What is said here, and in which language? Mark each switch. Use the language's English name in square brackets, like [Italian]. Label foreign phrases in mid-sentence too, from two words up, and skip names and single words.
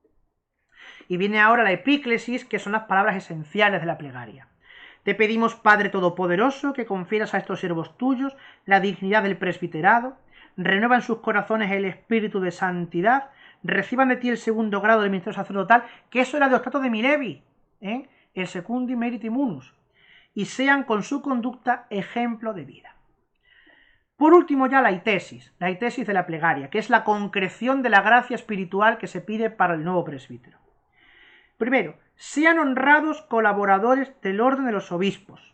[Spanish] Y viene ahora la epíclesis, que son las palabras esenciales de la plegaria. Te pedimos, Padre Todopoderoso, que confieras a estos siervos tuyos la dignidad del presbiterado, renueva en sus corazones el espíritu de santidad, reciban de ti el segundo grado del ministerio sacerdotal, que eso era de Ostato de Milevi, el [Latin] secundi meriti munus, [Spanish] y sean con su conducta ejemplo de vida. Por último ya la itesis de la plegaria, que es la concreción de la gracia espiritual que se pide para el nuevo presbítero. Primero, sean honrados colaboradores del orden de los obispos.